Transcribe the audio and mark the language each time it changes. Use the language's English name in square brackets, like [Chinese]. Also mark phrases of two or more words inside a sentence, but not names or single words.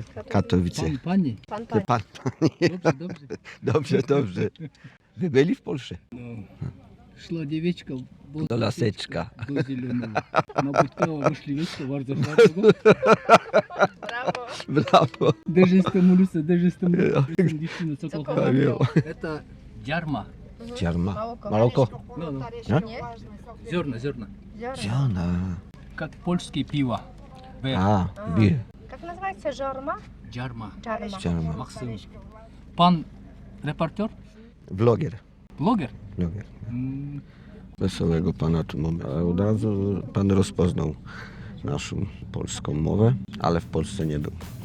[Polish] Katowice. Pani. Pan. Dobrze. Dobrze. Wy byli w Polsce? No. Szła dziewieczka Do laseczka. do zielonego. Napotkała myśliweczka bardzo hardego. Brawo. [Russian] Даже стимулируется, действительно, [Polish] co kocha. [Russian] Это dziarma. [Polish] Dziarma. Maroko. No. A? [Russian] Зерна. [Polish] Ziona. [Russian] Как польские пиво. [Polish] A, bir. Jak nazywa się żorma? Dziarma. Dziarma. Максим. Pan reporter? Vloger. Bloger? Vloger. Wesołego pana tu mamy. A od razu pan rozpoznał naszą polską mowę, ale w Polsce nie był.